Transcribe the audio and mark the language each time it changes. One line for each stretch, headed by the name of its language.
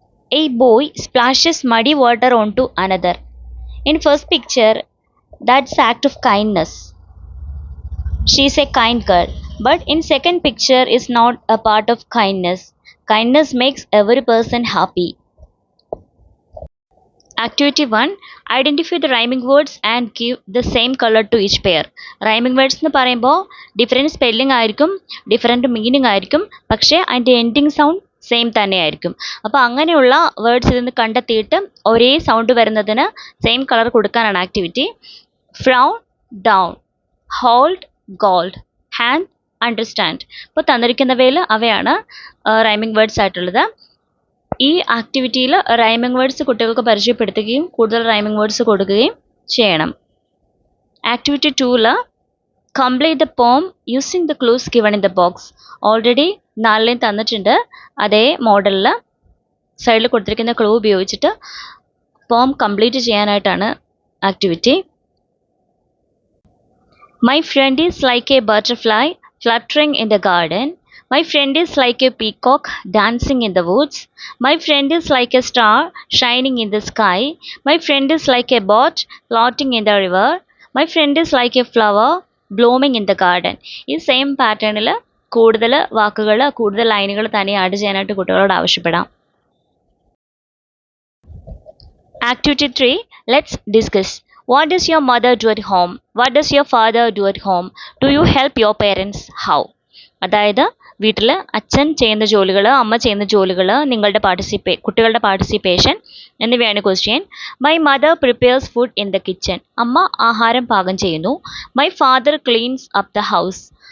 English: A boy splashes muddy water onto another. In first picture, that's act of kindness. She is a kind girl. But in second picture is not a part of kindness. Kindness makes every person happy. Activity 1. Identify the rhyming words and give the same color to each pair.
Malayalam: Rhyming words എന്ന് പറയുമ്പോൾ different spelling ആയിരിക്കും, different meaning ആയിരിക്കും, പക്ഷേ അതിൻ്റെ ending sound same തന്നെയായിരിക്കും. അപ്പോൾ അങ്ങനെയുള്ള words ഇതിൽ നിന്ന് കണ്ടെത്തിയിട്ട് ഒരേ സൗണ്ട് വരുന്നതിന് സെയിം കളർ കൊടുക്കാനാണ് activity.
English: Frown, down, hold, gold, hand, understand.
Malayalam: ഇപ്പോൾ തന്നിരിക്കുന്നവയിൽ അവയാണ് റൈമിംഗ് വേർഡ്സ് ആയിട്ടുള്ളത്. ഈ ആക്ടിവിറ്റിയിൽ റൈമിംഗ് വേർഡ്സ് കുട്ടികൾക്ക് പരിചയപ്പെടുത്തുകയും കൂടുതൽ റൈമിംഗ് വേർഡ്സ് കൊടുക്കുകയും ചെയ്യണം.
English: Activity 2ൽ complete the poem using the clues given in the box.
Malayalam: Already 4 തന്നിട്ടുണ്ട്. അതേ മോഡലിൽ സൈഡിൽ കൊടുത്തിരിക്കുന്ന ക്ലൂ ഉപയോഗിച്ചിട്ട് പോം കംപ്ലീറ്റ് ചെയ്യാനായിട്ടാണ് activity.
English: My friend is like a butterfly fluttering in the garden. My friend is like a peacock dancing in the woods. My friend is like a star shining in the sky. My friend is like a boat floating in the river. My friend is like a flower blooming in the garden.
Malayalam: ഈ same പാറ്റേണിൽ കൂടുതൽ വാക്കുകൾ, കൂടുതൽ ലൈനുകൾ തന്നെ add ചെയ്യാനായിട്ട് കുട്ടികളോട് ആവശ്യപ്പെടാം.
English: Activity 3. Let's discuss. What does your mother do at home? What does your father do at home? Do you help your parents? How?
Malayalam: അതായത് വീട്ടിൽ അച്ഛൻ ചെയ്യുന്ന ജോലികൾ, അമ്മ ചെയ്യുന്ന ജോലികൾ, കുട്ടികളുടെ പാർട്ടിസിപ്പേഷൻ എന്നിവയാണ് question.
English: My mother prepares food in the kitchen.
Malayalam: അമ്മ ആഹാരം പാകം ചെയ്യുന്നു.
English: My father cleans up the house.